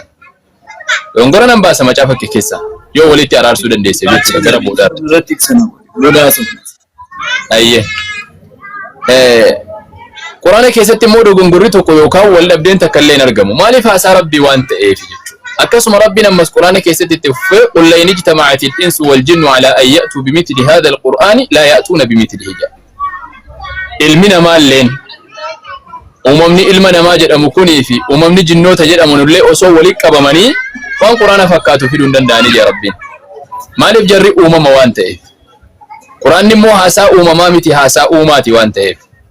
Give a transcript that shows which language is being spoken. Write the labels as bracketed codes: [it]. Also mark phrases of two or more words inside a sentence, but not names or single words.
[om] Dogongora nan baasa macaafa kee keessaa yoo walitti araarsuu dandeesse jechuudha gara boodaatti. Ayyee. Quraana keessatti immoo dogongorri tokko yookaan wal dhabdeen takka illee hin argamu. Maaliif haasaa rabbii waan ta'eef jechuudha. akkasuma rabbiin ammas quraana keessatti itti fufee [ar] قل لئن اجتمعت الإنس والجن على أن يأتوا بمثل هذا القرآن لا يأتون بمثله. [om] Ilmi namaa illeen uumamni ilma namaa jedhamu kunii fi uumamni jinnoota jedhaman illee osoo walitti qabamanii waan quraana fakkaatu fiduu hin danda'anii jira rabbiin. Maaliif jarri uumama waan ta'eef. Quraanni immoo haasaa uumamaa miti haasaa uumaati waan ta'eef.